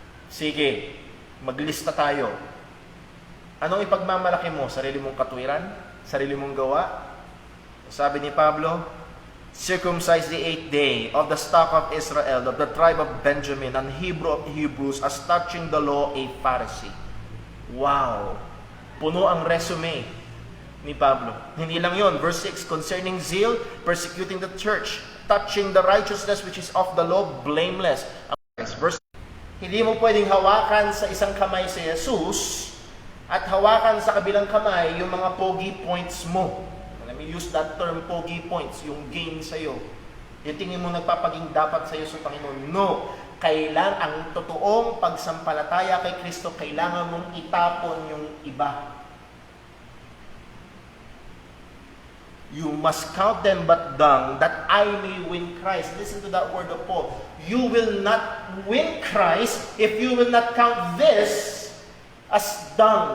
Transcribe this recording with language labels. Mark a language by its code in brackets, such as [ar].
[tl] Sige, maglista tayo. Anong ipagmamalaki mo? Sarili mong katwiran? Sarili mong gawa? Sabi ni Pablo, [en] circumcised the 8th day of the stock of Israel, of the tribe of Benjamin, and Hebrew of Hebrews, as touching the law, a Pharisee. Wow! [tl] Puno ang resume ni Pablo. Hindi lang yon. [en] Verse 6, concerning zeal, persecuting the church, touching the righteousness which is of the law, blameless. [tl] Verse, hindi mo pwedeng hawakan sa isang kamay si Jesus at hawakan sa kabilang kamay yung mga pogi points mo. [en] Let me use that term, pogi points, [tl] yung gain sa'yo. Yung tingin mo nagpapaging dapat sa'yo sa Panginoon. No. Kailangan ang totoong pagsampalataya kay Kristo, kailangan mong itapon yung iba. [en] You must count them but dung, that I may win Christ. Listen to that word of Paul. You will not win Christ if you will not count this as dung.